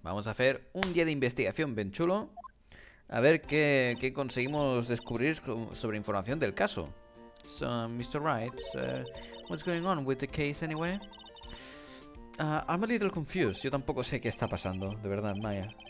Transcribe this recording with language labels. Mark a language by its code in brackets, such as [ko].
[es] Vamos a hacer un día de investigación bien chulo. A ver qué conseguimos descubrir sobre información del caso. [en] So, Mr. Wright, what's going on with the case anyway? I'm a little confused. [es] Yo tampoco sé qué está pasando, de verdad, Maya.